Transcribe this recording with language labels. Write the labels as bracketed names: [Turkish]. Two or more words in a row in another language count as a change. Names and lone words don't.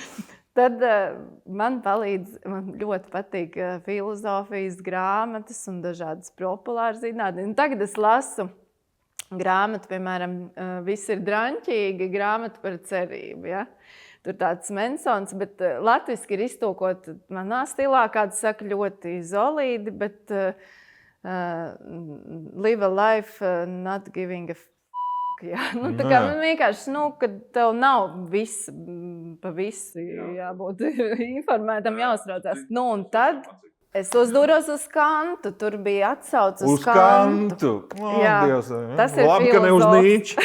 [Latvian] Tad man ļoti patīk filozofijas grāmatas un dažādas populāras zinātnes. Tagad es lasu grāmatu, piemēram, Viss ir draņķīgi, grāmata par cerību. Ja? Tur tāds Mensons, bet latviski ir iztulkot manā stilā, kāds saka, ļoti solīdi, bet [English] live a life not giving a f***. [Latvian] Jā. Nu, tā kā man vienkārši, kad tev nav pa visu jābūt informētam, jāuztraucās. Nu, un tad es uzdūros uz Kantu, tur bija atsauce uz Kantu. Jā, Dievs, tas ir labi, ka ne uz Nīču.